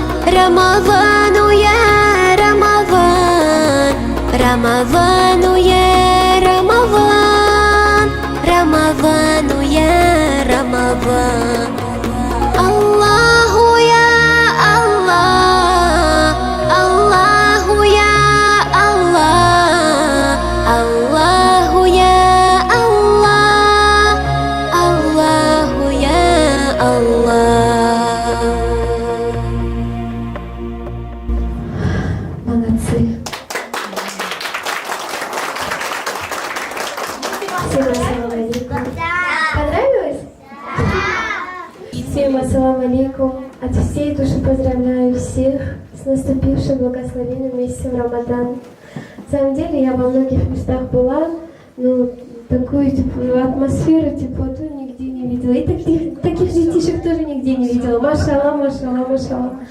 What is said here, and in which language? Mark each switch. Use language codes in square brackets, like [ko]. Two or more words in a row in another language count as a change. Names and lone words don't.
[ar] رمضان يا رمضان، رمضان يا رمضان، رمضان يا رمضان، الله يا الله، الله يا الله، الله يا الله، الله يا الله. [ru] Молодцы. Всем [ar] السلام عليكم. [ru] Понравилось? Всем [ar] السلام عليكم. [ru] От всей души поздравляю всех с наступившим благословенным месяцем Рамадан. На самом деле я во многих местах была, но такую атмосферу, теплоту нигде не видела. И таких детишек тоже нигде не видела. Машалла, машалла, машалла.